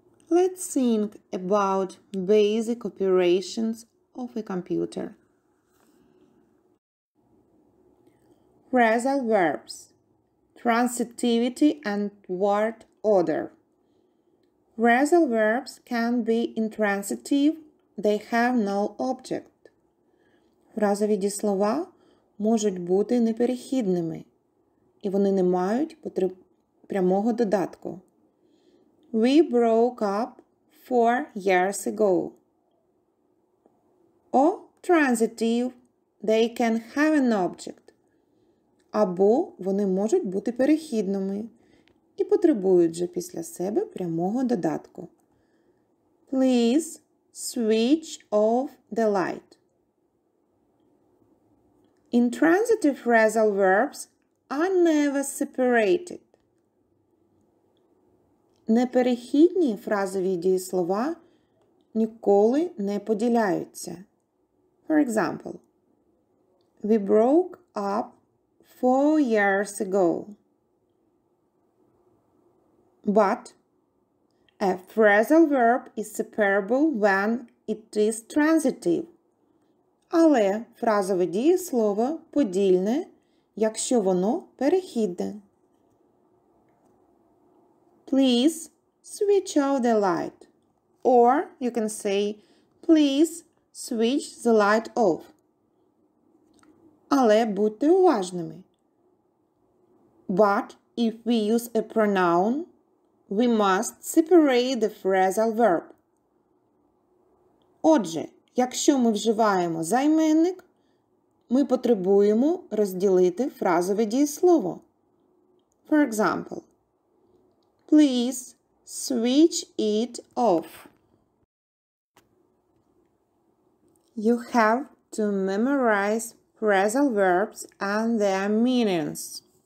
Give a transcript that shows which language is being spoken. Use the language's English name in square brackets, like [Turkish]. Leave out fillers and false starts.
[English] Let's think about basic operations of a computer. Phrasal verbs, transitivity and word order. Phrasal verbs can be intransitive, they have no object. [Ukrainian] Фразові дієслова можуть бути неперехідними, і вони не мають прямого додатку. [English] We broke up 4 years ago. Or transitive, they can have an object. [Ukrainian] Або вони можуть бути перехідними і потребують же після себе прямого додатку. [English] Please switch off the light. Intransitive phrasal verbs are never separated. [Ukrainian] Неперехідні фразові дієслова ніколи не поділяються. [English] For example, we broke up 4 years ago. But a phrasal verb is separable when it is transitive. [Ukrainian] Але фразове дієслово подільне, якщо воно перехідне. [English] Please switch off the light. Or you can say, please switch the light off. [Ukrainian] Але будьте уважними. [English] But if we use a pronoun, we must separate the phrasal verb. [Ukrainian] Отже, якщо ми вживаємо займенник, ми потребуємо розділити фразове дієслово. [English] For example, please switch it off. You have to memorize phrasal verbs and their meanings.